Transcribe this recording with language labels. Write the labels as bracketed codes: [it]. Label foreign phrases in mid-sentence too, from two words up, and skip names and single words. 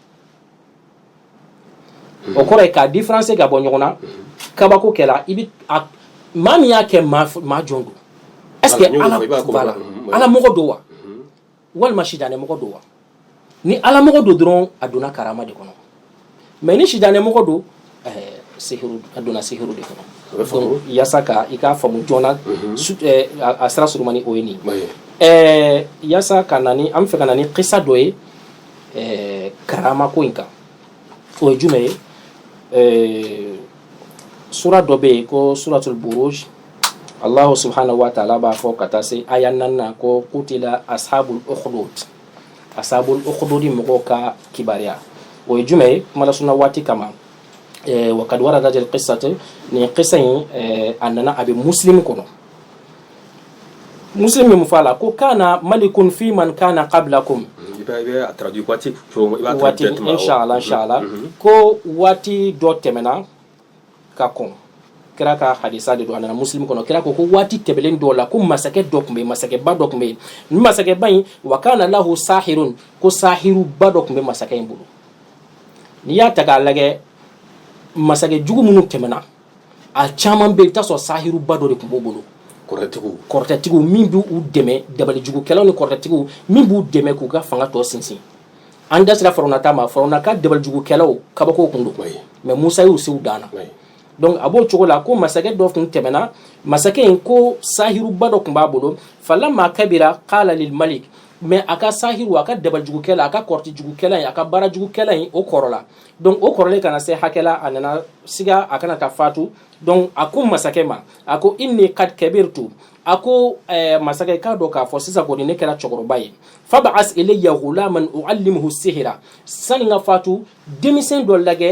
[bm] o kɔrɔ ye k'a différence ka bɔ ɲɔgɔn na kabako kɛla i bɛ maa min y'a kɛ maa jɔn don [fr] est ce que [bm] ala mɔgɔ don wa walima sitanɛ mɔgɔ don wa ni ala mɔgɔ don dɔrɔn a donna karama de kɔnɔ mais ni sitanɛ mɔgɔ don sihiru a donna sihiru de kɔnɔ donc yasa ka i k'a faamu joona a sira surumani o ye nin yasa ka na ni an bɛ fɛ ka na ni kisa dɔ ye karama ko in kan o ye jumɛn ye sura dɔ bɛ yen ko suratul buruj [ar] الله سبحانه وتعالى [bm] b'a fɔ ka taa se aya 4 na ko [ar] قتل أصحاب [bm] ukhdud mɔgɔw ka kibaruya o ye jumɛn ye kuma lasuna waati kama [ar] وقد وردت القصة [bm] ni qissa in a nana a bɛ muslim kɔnɔ muslim min fɔ a la ko [ar] كان ملك فيمن كان قبلكم [bm] waati inshallah ko waati dɔ tɛmɛna ka kɔn kira ka hadisa de do anana muslim kono kira ko waati tɛbɛlen dɔ la ko masakɛ dɔ tun bɛ masakɛba dɔ tun bɛ ni masakɛba in [ar] وكان له ساحر [bm] ko sahiru ba dɔ tun bɛ masakɛ in bolo n'i y'a ta k'a lajɛ masakɛ jugu minnu tɛmɛna a caman bɛ i bɛ taa sɔrɔ sahiru ba dɔ de tun b'o bolo kɔrɔtɛtigiw min b'u dɛmɛ dabalijugukɛlaw ni kɔrɔtɛtigiw min b'u dɛmɛ k'u ka fanga tɔ sinsin an da sera farawunata ma farawuna ka dabalijugukɛlaw kabako kun don mais musa y'u se u dan na donc a b'o cogo la ko masakɛ dɔ tun tɛmɛna masakɛ in ko sahiruba dɔ tun b'a bolo [ar] فلما كبر قال للملك [bm] mais a ka sahiru a ka dabalijugukɛla a ka kɔrɔtɛjugukɛla in a ka baarajugukɛla in o kɔrɔla donc o kɔrɔlen kana se hakɛla a nana siga a kana taa fatu donc a ko masakɛ ma a ko [ar] إني قد كبرت [bm] a ko masakɛ k'a dɔn k'a fɔ sisan kɔni ne kɛra cɛkɔrɔba ye [ar] فابعث إلي غلاما أعلمه السحر [bm] sani ka fatu denmisɛn dɔ lajɛ